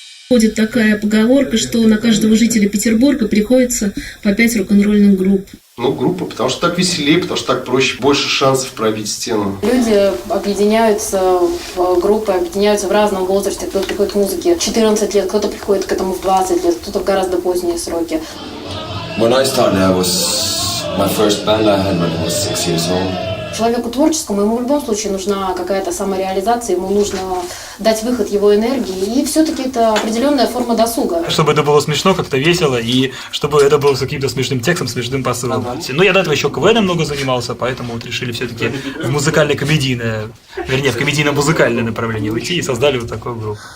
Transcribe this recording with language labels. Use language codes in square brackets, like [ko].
[ru] Ходит такая поговорка, что на каждого жителя Петербурга приходится по 5 рок-н-ролльных групп. Ну, группа, потому что так веселее, потому что так проще, больше шансов пробить стену. Люди объединяются в группы, объединяются в разном возрасте. Кто-то приходит к музыке в 14 лет, кто-то приходит к этому в 20 лет, кто-то в гораздо поздние сроки. [en] When I started, my first band I had when I was 6 years old. [ru] Человеку творческому, ему в любом случае нужна какая-то самореализация, ему нужно дать выход его энергии, и все-таки это определенная форма досуга. Чтобы это было смешно, как-то весело, и чтобы это было с каким-то смешным текстом, смешным посылом. Ну, я до этого еще КВН много занимался, поэтому вот решили все-таки в музыкально-комедийное, вернее, в комедийно-музыкальное направление уйти и создали вот такую группу.